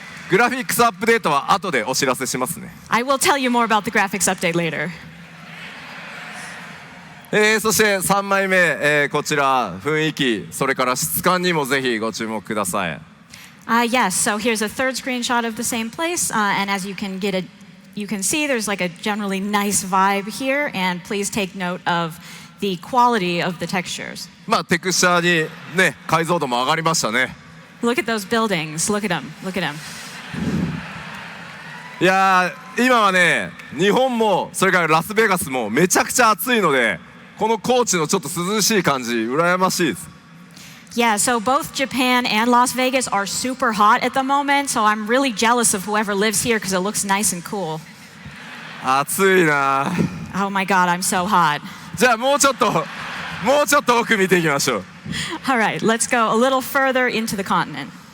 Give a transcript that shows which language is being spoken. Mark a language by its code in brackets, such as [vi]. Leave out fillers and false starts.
[ja] グラフィックスアップデートは後でお知らせしますね。 [en] I will tell you more about the graphics update later. [ja] そして3枚目、こちら雰囲気、それから質感にもぜひご注目ください。 [en] Yes, so here's a third screenshot of the same place, and as you can see there's like a generally nice vibe here, and please take note of the quality of the textures. [ja] テクスチャーにね解像度も上がりましたね。 [en] Look at those buildings. Look at them. Look at them. [ja] いやー、今はね日本もそれからラスベガスもめちゃくちゃ暑いので、この高地のちょっと涼しい感じ羨ましいです。 [en] Yeah, so both Japan and Las Vegas are super hot at the moment, so I'm really jealous of whoever lives here because it looks nice and cool. [ja] 暑いな。 [en] Oh my god, I'm so hot. [ja] じゃあもうちょっと奥見ていきましょう。 [en] All right, let's go a little further into the continent.